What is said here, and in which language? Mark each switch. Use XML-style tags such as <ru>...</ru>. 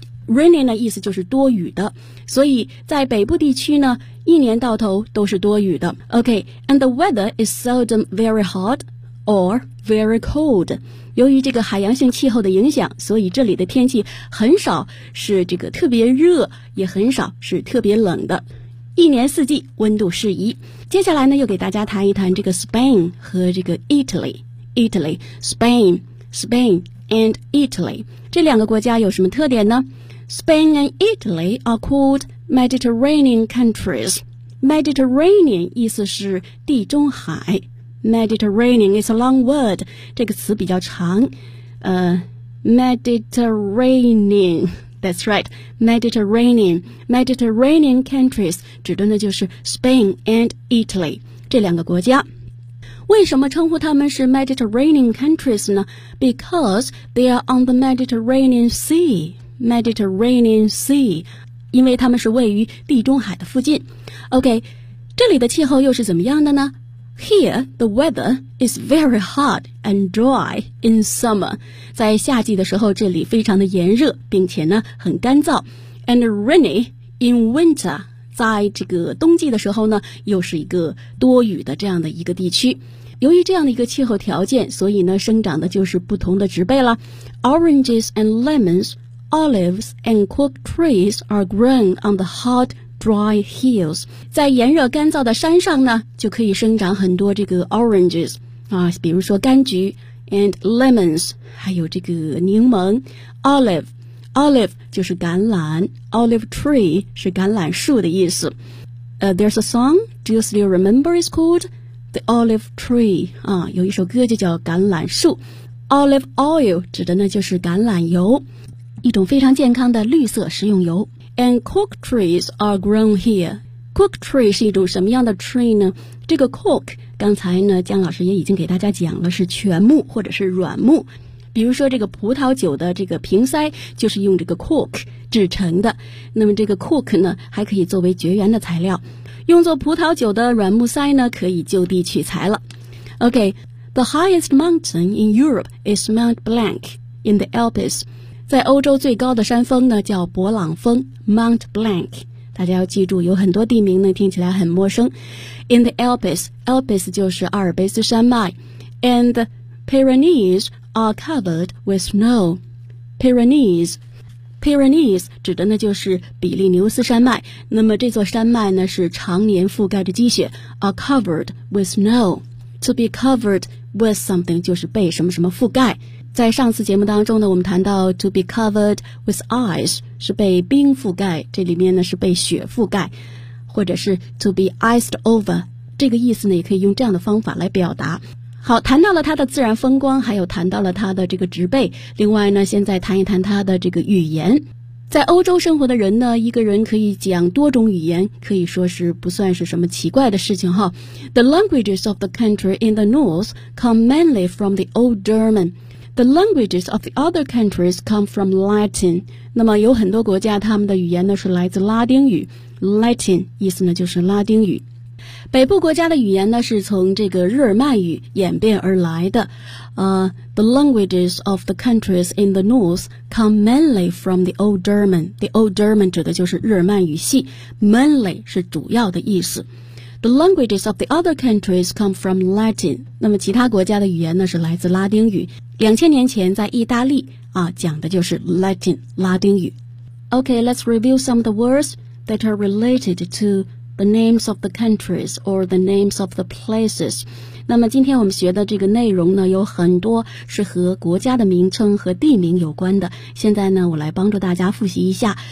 <zh>Rainy 呢意思就是多雨的，所以在北部地区呢一年到头都是多雨的。</zh> <en>OK, and the weather is seldom very hot or very cold.</en> <zh>由于这个海洋性气候的影响，所以这里的天气很少是这个特别热，也很少是特别冷的，一年四季温度适宜。接下来呢又给大家谈一谈这个 Spain 和这个 Italy, Spain and Italy 这两个国家有什么特点呢？</zh> <en>Spain and Italy are called Mediterranean countries.</en> <zh>Mediterranean 意思是地中海，</zh> <en>Mediterranean is a long word,</en> <zh>这个词比较长，Mediterranean,</zh> <en>that's right,</en> <zh>Mediterranean countries 指的呢就是 Spain and Italy 这两个国家。为什么称呼他们是</zh> <en>Mediterranean countries 呢？Because they are on the Mediterranean Sea. Mediterranean Sea.</en> <zh>因为他们是位于地中海的附近。OK, 这里的气候又是怎么样的呢？</zh> <en>Here, the weather is very hot and dry in summer.</en> <zh>在夏季的时候这里非常的炎热，并且呢很干燥。</zh> <en>And rainy in winter.</en> <zh>在这个冬季的时候呢又是一个多雨的这样的一个地区。由于这样的一个气候条件，所以呢生长的就是不同的植被了。</zh> <en>Oranges and lemons, olives and cork trees are grown on the hot dry hills.</en> <zh>在炎热干燥的山上呢就可以生长很多这个 oranges, 啊，比如说柑橘 and lemons, 还有这个柠檬 olive 就是橄榄， olive tree 是橄榄树的意思。</zh> <en>There's a song, do you still remember it's called The Olive Tree?</en> <zh>啊，有一首歌就叫橄榄树。 Olive oil 指的呢就是橄榄油，一种非常健康的绿色食用油。</zh> <en>And cork trees are grown here. Cork tree</en> <zh>是一种什么样的</zh> <en>tree 呢？</en> <zh>这个 cork 刚才呢江老师也已经给大家讲了，是全木或者是软木。比如说这个葡萄酒的这个瓶塞就是用这个 cork 制成的，那么这个 cork 呢还可以作为绝缘的材料，用作葡萄酒的软木塞呢可以就地取材了。</zh> <en>OK, the highest mountain in Europe is Mount Blanc in the Alps.</en> <zh>在欧洲最高的山峰呢叫勃朗峰， Mount Blanc, 大家要记住有很多地名呢听起来很陌生。</zh> <en>In the Alps, Alps</en> <zh>就是阿尔卑斯山脉。</zh> <en>And the Pyrenees are covered with snow.</en> <zh>Pyrenees 指的呢就是比利牛斯山脉，那么这座山脉呢是常年覆盖着积雪。</zh> <en>are covered with snow. To be covered with something</en> <zh>就是被什么什么覆盖。在上次节目当中呢我们谈到</zh> <en>to be covered with ice</en> <zh>是被冰覆盖，这里面呢是被雪覆盖，或者是</zh> <en>to be iced over,</en> <zh>这个意思呢也可以用这样的方法来表达。好，谈到了它的自然风光，还有谈到了它的这个植被，另外呢现在谈一谈它的这个语言。在欧洲生活的人呢一个人可以讲多种语言可以说是不算是什么奇怪的事情哈。</zh> <en>The languages of the country in the north come mainly from the Old German. The languages of the other countries come from Latin.</en> <zh>那么有很多国家他们的语言呢是来自拉丁语， Latin 意思呢就是拉丁语。北部国家的语言呢是从这个日耳曼语演变而来的。</zh> <en>The languages of the countries in the north come mainly from the Old German.</en> <zh>The Old German 指的就是日耳曼语系， mainly 是主要的意思。</zh> <en>The languages of the other countries come from Latin.</en> <zh>那么其他国家的语言呢是来自拉丁语。 2000年前在意大利啊讲的就是 Latin, 拉丁语。</zh> <en>Okay, let's review some of the words that are related to the names of the countries or the names of the places.</en> <zh>那么今天我们学的这个内容呢有很多是和国家的名称和地名有关的，现在呢我来帮助大家复习一下。</zh>